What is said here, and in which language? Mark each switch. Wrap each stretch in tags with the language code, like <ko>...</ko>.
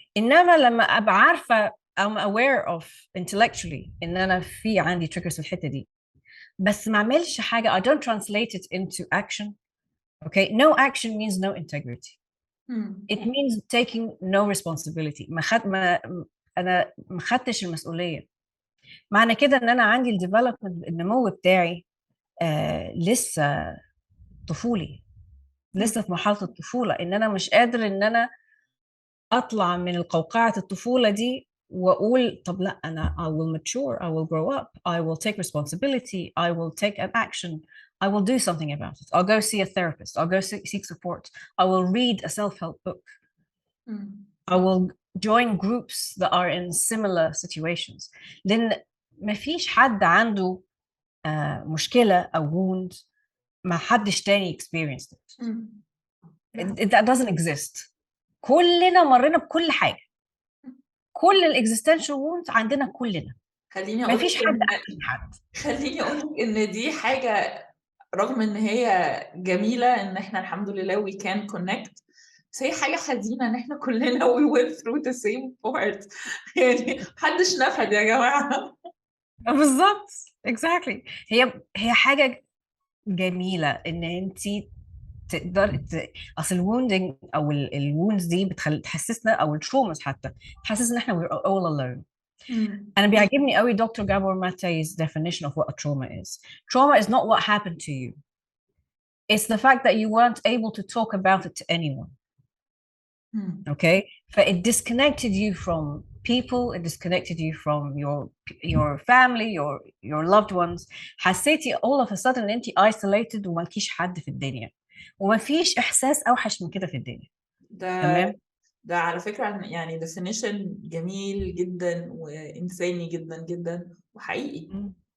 <ar>انما لما ابقى عارفه</ar> <en>I'm aware of intellectually</en> <ar>ان انا في عندي triggers في الحته دي، بس ما اعملش حاجه،</ar> <en>I don't translate it into action. Okay, no action means no integrity. It means taking no responsibility.</en> <ar>انا ما خدتش المسؤوليه. معنى كده ان انا عندي الديفلوبمنت، النمو بتاعي لسه طفولي، لسه في مرحله الطفوله، ان انا مش قادر ان انا اطلع من القوقعه الطفوله دي واقول طب لا، انا</ar> <en>I will mature, I will grow up, I will take responsibility, I will take an action, I will do something about it. I'll go see a therapist, I'll go seek support, I will read a self-help book, I will join groups that are in similar situations.</en> <ar>لأن ما فيش حد عنده مشكلة أو wound ما حدش تاني</ar> <en>experienced it. That doesn't exist.</en> <ar>كلنا مرينا بكل حاجة، كل الاكزيستنشال وونز عندنا كلنا. خليني ما اقول فيش لك حد احسن حد. خليني اقول لك ان دي حاجه، رغم ان هي جميله ان احنا الحمد لله</ar> <en>we can connect،</en> <ar>بس هي حاجه حزينه ان احنا كلنا</ar> <en>we went through the same part.</en> <ar>يعني محدش نفد يا جماعه. بالظبط exactly. هي حاجه جميله ان انت تقدر اصل الووندنج او الوونز دي تحسسنا، او التروماز حتى تحسسنا ان احنا</ar> <en>we're all alone.</en> <ar>انا بيعجبني قوي دكتور جابور ماتي's</ar> <en>definition of what a trauma is. Trauma is not what happened to you, it's the fact that you weren't able to talk about it to anyone. Okay, it disconnected you from people, it disconnected you from your family, your loved ones.</en> <ar>حسيتي</ar> <en>all of a sudden</en> <ar>ان انت isolated ومالكيش حد في الدنيا، ومفيش احساس اوحش من كده في الدنيا. تمام. ده على فكرة يعني definition جميل جدا وإنساني جدا جدا وحقيقي.</ar>